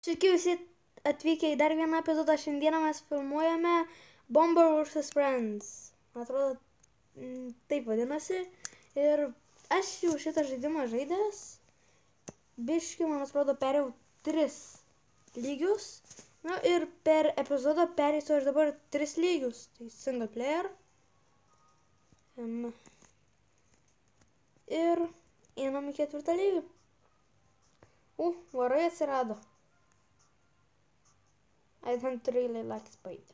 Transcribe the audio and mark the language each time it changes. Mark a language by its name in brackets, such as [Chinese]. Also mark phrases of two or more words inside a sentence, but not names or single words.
[Lithuanian] Sveiki visi atvykę į dar vieną epizodą. Šiandieną mes filmuojame Bomber vs. Friends. Man atrodo, taip vadinasi. Ir aš jau šitą žaidimą žaidęs. Biški, man atrodo, perėjau 3 lygius. Na ir per epizodą pereisiu aš dabar 3 lygius. Tai [English] single player. [Lithuanian] Ir einam į 4 lygį. Varai atsirado. [English] I don't really like spiders.